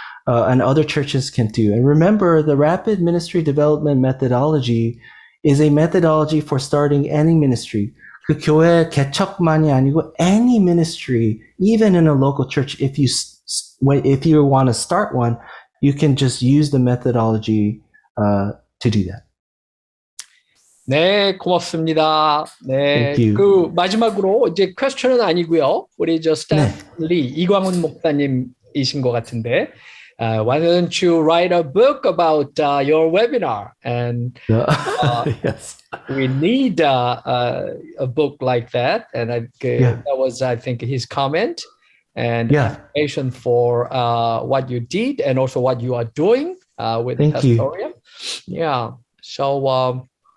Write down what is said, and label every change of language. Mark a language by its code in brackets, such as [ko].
[en] and other churches can do. And remember, the rapid ministry development methodology is a methodology for starting any ministry. [ko] 그 교회 개척만이 아니고 [en] any ministry, even in a local church, if you want to start one, you can just use the methodology to do that. [ko] 네, 고맙습니다. 네, [en] Thank you. [ko] 그 마지막으로 이제 퀘스천은 아니고요. 우리 저 스탠리 이광훈 목사님이신 것 같은데, [en] why don't you write a book about your webinar? And yes. we need a book like that. And that was, I think, his comment and appreciation for what you did and also what you are doing with PASTORIA. Yeah. So.